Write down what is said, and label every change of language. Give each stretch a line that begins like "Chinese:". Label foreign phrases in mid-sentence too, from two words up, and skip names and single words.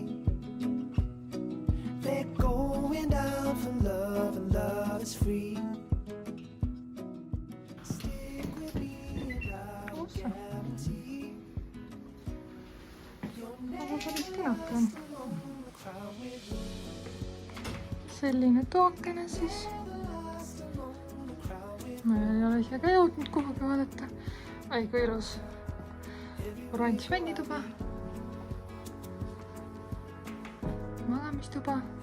English: They're going down for love and love is free. Stick with me and I will guarantee you'll never
Estonian: selline tookene siis. Ma ei ole ise ka jõudnud kuhugi vaadata. Ai, kui ilus oranž vennituba. Magamistuba.